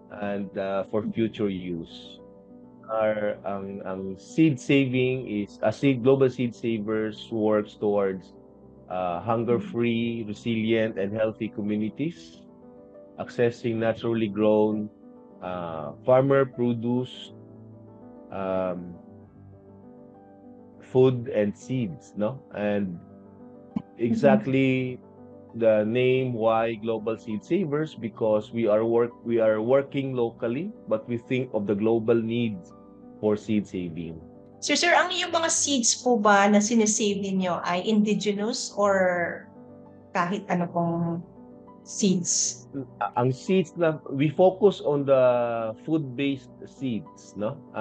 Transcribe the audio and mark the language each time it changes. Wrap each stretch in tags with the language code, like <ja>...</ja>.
<en>And for future use. Our seed saving is Global Seed Savers works towards hunger-free, resilient, and healthy communities, accessing naturally grown farmer produce, food and seeds, no? And exactly the name why Global Seed Savers, because we are working locally, but we think of the global needs for seed saving.</en> <tl>Sir, ang iyong mga seeds po ba na sinesave ninyo ay indigenous or kahit ano pong seeds?</tl> <en>Ang seeds na we focus on the food-based seeds, no?</en>